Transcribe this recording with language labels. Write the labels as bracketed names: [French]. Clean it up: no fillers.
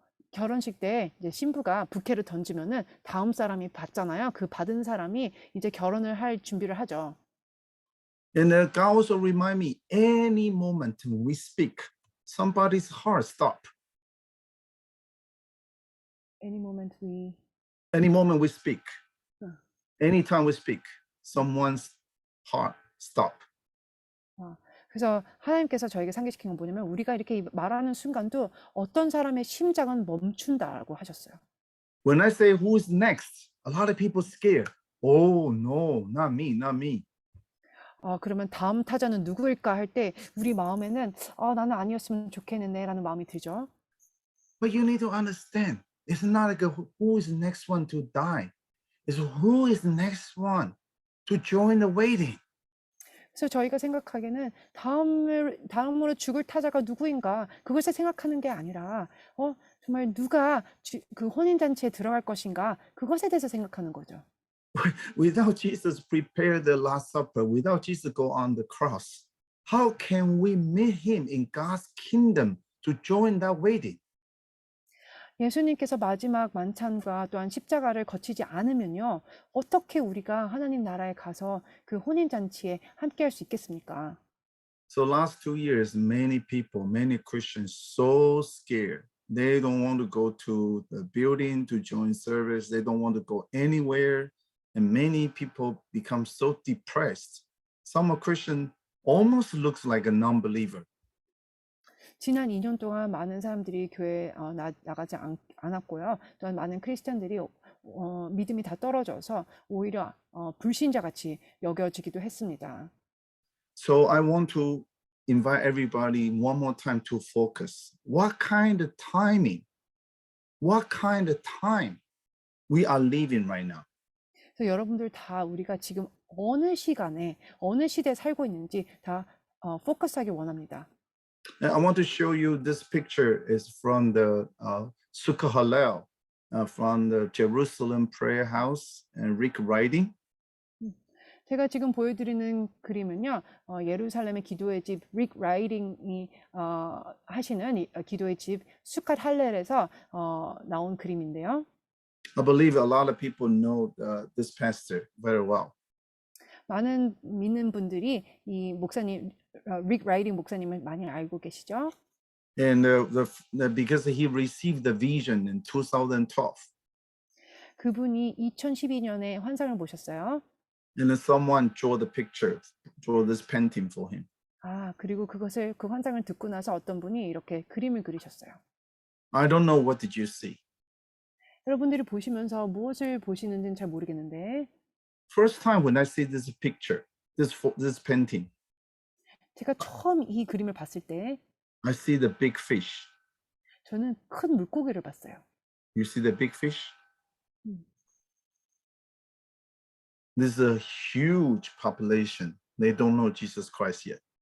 [Korean] 결혼식 때 이제 신부가 부케를 던지면은 다음 사람이 받잖아요. 그 받은 사람이 이제 결혼을 할 준비를 하죠. [English] And God also remind me, any moment we speak, somebody's heart stop. Any moment we Any moment we speak, 어. anytime we speak, someone's heart stop. [Korean] 그래서 하나님께서 저에게 상기시킨 건 뭐냐면 우리가 이렇게 말하는 순간도 어떤 사람의 심장은 멈춘다라고 하셨어요. [English] When I say who's next, a lot of people scared. Oh no, not me, not me. [Korean] 그러면 다음 타자는 누구일까 할 때 우리 마음에는 나는 아니었으면 좋겠는데라는 마음이 들죠. [English] But you need to understand, it's not like who is the next one to die. It's who is the next one to join the waiting. [Korean] 그래서 저희가 생각하기에는 다음으로 죽을 타자가 누구인가 그것을 생각하는 게 아니라 정말 누가 그 혼인 잔치에 들어갈 것인가 그것에 대해서 생각하는 거죠. [English] Without Jesus prepare the Last Supper, without Jesus go on the cross, how can we meet him in God's kingdom to join that waiting? [Korean] 예수님께서 마지막 만찬과 또한 십자가를 거치지 않으면요. 어떻게 우리가 하나님 나라에 가서 그 혼인 잔치에 함께 할 수 있겠습니까? [English] So last 2 years, many people, many Christians so scared. They don't want to go to the building to join service. They don't want to go anywhere. And many people become so depressed. Some Christian almost looks like a non-believer. [Korean] 지난 2년 동안 많은 사람들이 교회에 나가지 않았고요. 또한 많은 크리스찬들이 믿음이 다 떨어져서 오히려 불신자같이 여겨지기도 했습니다. [English] So I want to invite everybody one more time to focus. What kind of timing, what kind of time we are living right now? [Korean] 그래서 여러분들 다 우리가 지금 어느 시간에 어느 시대에 살고 있는지 다 포커스하기 원합니다. [English] And I want to show you this picture is from the Sukkah Hallel, from the Jerusalem Prayer House and Rick Writing. [Korean] 제가 지금 보여드리는 그림은요, 예루살렘의 기도의 집 릭 라이딩이 하시는 기도의 집 수캇 할렐에서 나온 그림인데요. [English] I believe a lot of people know this pastor very well. [Korean] 많은 믿는 분들이 이 목사님 릭 라이딩 목사님을 많이 알고 계시죠. [English] And because he received the vision in 2012. [Korean] 그분이 2012년에 환상을 보셨어요. [English] And then someone draw the picture, draw this painting for him. [Korean] 그리고 그 환상을 듣고 나서 어떤 분이 이렇게 그림을 그리셨어요. [English] I don't know what did you see. [Korean] 여러분들이 보시면서 무엇을 보시는지는 잘 모르겠는데 [English] First time when I see this picture, this painting, [Korean] 제가 처음 이 그림을 봤을 때 [English] I see the big fish. [Korean] 저는 큰 물고기를 봤어요. [English] You see the big fish? 음. This is a huge population. They don't know Jesus Christ yet.